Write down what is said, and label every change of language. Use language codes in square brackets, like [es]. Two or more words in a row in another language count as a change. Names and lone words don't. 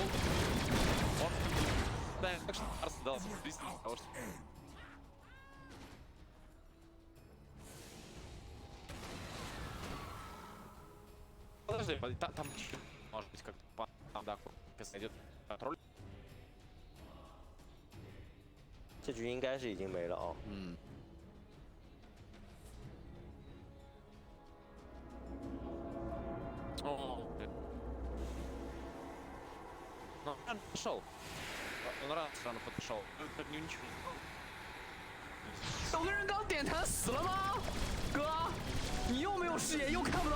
[ru] Вот. Да, так что Арс дал быстрее того, что... Подожди, там может быть как-то там, да, идет контроль. [zh] 这局应该是已经没了哦。嗯。 [ru] О, ну, он пошел. Он рано сразу подошел. Ну, ничего. [zh] 有个人刚点弹死了吗？哥，你又没有视野，又看不到。